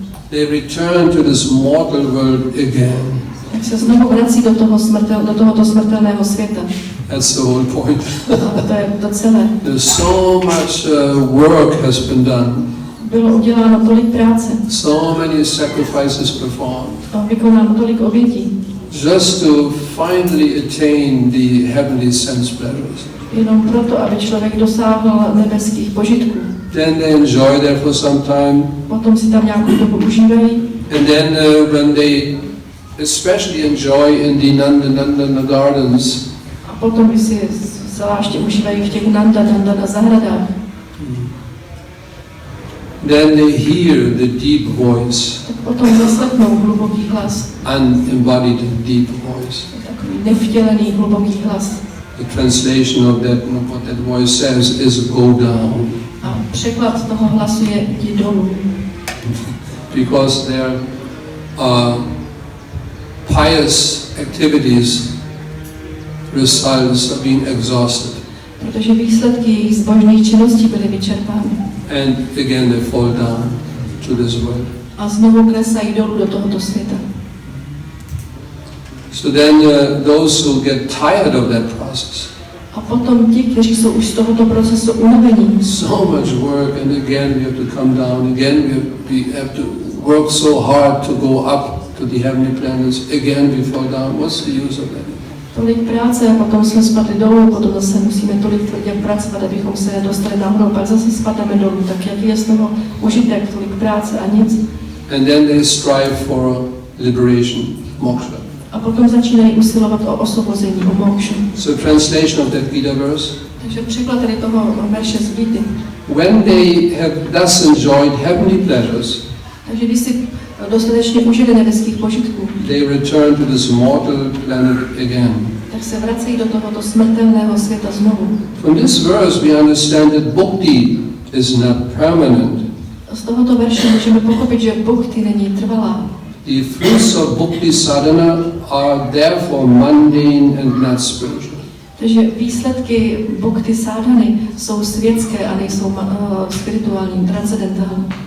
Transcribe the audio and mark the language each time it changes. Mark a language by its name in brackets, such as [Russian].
[English] they return to this mortal world again. [Czech] Tak se znovu vrací do tohoto smrtelného světa. [English] That's the whole point. [Czech] To je to celé. [English] There's so much work has been done. [Czech] Bylo uděláno tolik práce. [English] So many sacrifices performed. [Czech] Vykonáno tolik obětí. [English] Just to finally attain the heavenly sense pleasures. [Czech] Jenom proto, aby člověk dosáhl nebeských požitků. [English] Then they enjoy there for some time. [Czech] Potom si tam nějakou dobu užívají. [English] And then when they especially enjoy in the Nanda gardens. [Czech] A potom si zvláště užívají v těch Nanda zahradách. [English] Then they hear the deep voice. [Czech] Tak potom zaslechnou hluboký hlas. [English] Unembodied deep voice. [Czech] Takový nevtělený hluboký hlas. [English] The translation of that, what that voice says, is go down. [Czech] A překlad toho hlasu je jdi dolů. [English] Because their pious activities results of being exhausted. [Czech] Protože výsledky jejich zbožných činností byly vyčerpány. [English] And again they fall down to this world. [Czech] A znovu klesají dolů do tohoto světa. [English] So then those who get tired of that process. [Czech] A potom ti, kteří jsou už z tohoto procesu unavení. [English] So much work, and again we have to come down. Again we have to work so hard to go up to the heavenly planets. Again we fall down. What's the use of that? [Czech] Tolik práce a potom jsme spadli dolů, potom zase musíme tolik tvrdě pracovat, abychom se dostali nahoru, pak zase spadneme dolů. Tak jaký je z toho užitek, tolik práce a nic? [English] And then they strive for liberation, moksha. [Czech] A potom začínají usilovat o osvobození, o mokshu. [English] So translation of that Gita verse. [Czech] Takže překlad tady toho verše z Gity. [English] When they have thus enjoyed heavenly pleasures, [Czech] takže když si dostatečně užili nebeských požitků, [English] they return to this mortal planet again. [Czech] Tak se vracejí do tohoto smrtelného světa znovu. [English] From this verse we understand that bhakti is not permanent. [Czech] Z tohoto verše můžeme pochopit, že bhakti není trvalá. [English] The fruits of bhakti sadhana are therefore mundane and not spiritual. [Czech] Takže výsledky bhakti sadhany jsou světské a nejsou spirituální, transcendentální.